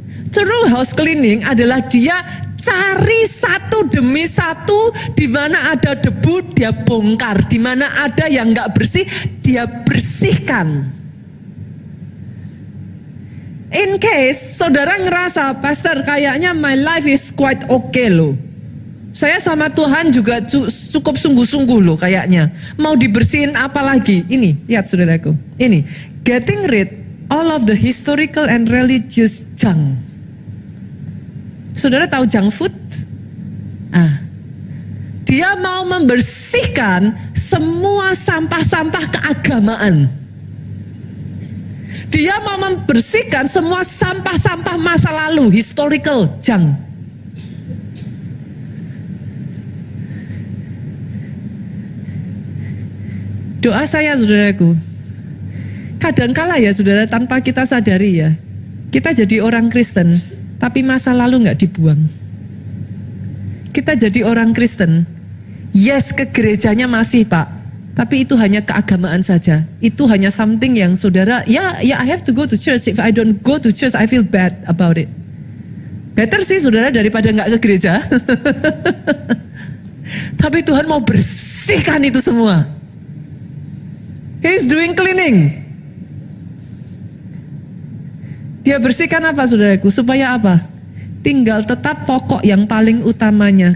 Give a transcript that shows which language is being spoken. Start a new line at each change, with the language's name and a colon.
English: Through house cleaning
Indonesian: adalah dia cari satu demi satu, di mana ada debu dia bongkar, di mana ada yang nggak bersih dia bersihkan.
English: In case
Indonesian: saudara ngerasa,
English: Pastor
Indonesian: kayaknya
English: my life is quite okay loh.
Indonesian: Saya sama Tuhan juga cukup sungguh-sungguh loh kayaknya. Mau dibersihin apa lagi? Ini, lihat saudaraku.
English: Ini, getting rid all of the historical and religious junk.
Indonesian: Saudara tahu junk food? Dia mau membersihkan semua sampah-sampah keagamaan. Dia mau membersihkan semua sampah-sampah masa lalu,
English: historical junk.
Indonesian: Doa saya saudaraku, kadangkala ya saudara tanpa kita sadari ya, kita jadi orang Kristen, tapi masa lalu gak dibuang. Kita jadi orang Kristen, yes ke gerejanya masih Pak, Tapi itu hanya keagamaan saja. Itu hanya something yang saudara,
English: I have to go to church. If I don't go to church, I feel bad about it.
Indonesian: Better sih saudara daripada nggak ke gereja. Tapi Tuhan mau bersihkan itu semua.
English: He's doing cleaning.
Indonesian: Dia bersihkan apa saudaraku? Supaya apa? Tinggal tetap pokok yang paling utamanya.